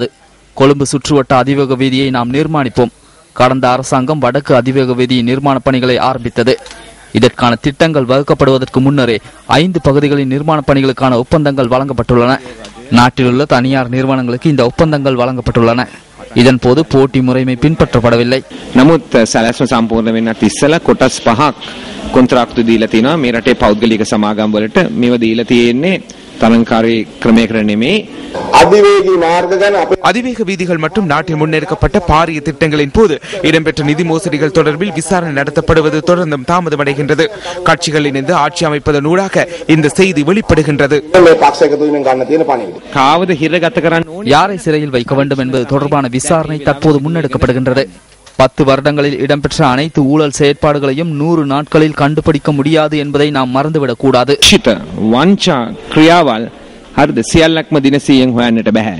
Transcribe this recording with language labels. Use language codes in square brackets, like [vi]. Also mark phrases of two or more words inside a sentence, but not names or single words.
[ta] கொழும்பு சுற்றுவட்ட அதிவேக வீதியை நாம் நிர்மாணிப்போம். கடந்த அரசாங்கம் வடக்கு அதிவேக வீதியின் நிர்மாண பணிகளை ஆரம்பித்தது. இதற்கான திட்டங்கள் வகுக்கப்படுவதற்கு முன்னரே 5 பகுதிகளின் நிர்மாண பணிகளுக்கான ஒப்பந்தங்கள் வழங்கப்பட்டுள்ளன. நாட்டிலுள்ள தனியார் நிறுவனங்களுக்கு இந்த ஒப்பந்தங்கள் வழங்கப்பட்டுள்ளன. இதன் போது போட்டி முறைமை பின்பற்றப்படவில்லை. [si] නමුත් සැලැස්ම සම්පූර්ණ වෙන්නත් ඉස්සෙල්ලා කොටස් 5ක් කොන්ත්‍රාක්තු දීලා තිනවා. මේ රටේ පෞද්ගලික සමාගම් වලට මේව දීලා තියෙන්නේ තරංකාරී ක්‍රමයකට නෙමෙයි. [ta] அதிவேக வீதிகள் மற்றும் நாட்டில் முன்னெடுக்கப்பட்ட பாரிய திட்டங்களின் போது இடம்பெற்ற நிதி மோசடிகள் தொடர்பில் விசாரணை நடத்தப்படுவது தொடர்ந்தும் தாமதமடைகின்றது. கட்சிகள் இணைந்து ஆட்சி அமைப்பதன் ஊடாக இந்த செய்தி வெளிப்படுகின்றது. யாரை சிறையில் வைக்க வேண்டும் என்பது தொடர்பான விசாரணை தற்போது முன்னெடுக்கப்படுகின்றது. 10 வருடங்களில் இடம்பெற்ற அனைத்து ஊழல் செயற்பாடுகளையும் 100 நாட்களில் கண்டுபிடிக்க முடியாது என்பதை நாம் மறந்துவிடக் கூடாது. [si] වංචා ක්‍රියාවල් හරිද සියල්ලක්ම දින 100න් හොයන්නට බෑ.